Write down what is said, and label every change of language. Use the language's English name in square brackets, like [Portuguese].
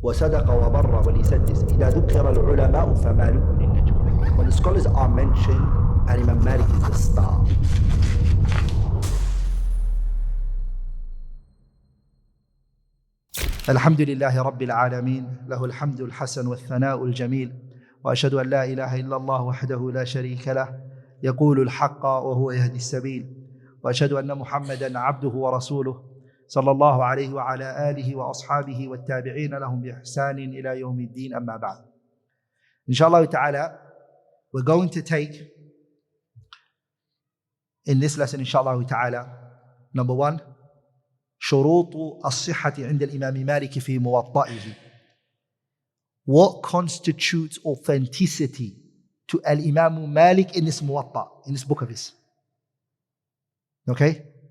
[Arabic] وصدق وبر وليسدس إذا ذكر العلماء فمالك للنجم. [English] When the scholars are mentioned, Imam Malik is the star. [Arabic] الحمد لله رب العالمين له الحمد الحسن والثناء الجميل وأشهد أن لا إله إلا الله وحده لا شريك له يقول الحق وهو يهدي السبيل وأشهد أن محمدا عبده ورسوله صلى الله عليه وعلى آله وأصحابه والتابعين لهم بإحسان إلى يوم الدين أما بعد. [English] Inshallah ta'ala, we're going to take in this lesson inshallah ta'ala, number one, [Arabic] شروط الصحة عند الإمام مالك في موطئه. [English] What constitutes authenticity to Al-Imam Malik in this Muwatta, in this book of his? Okay?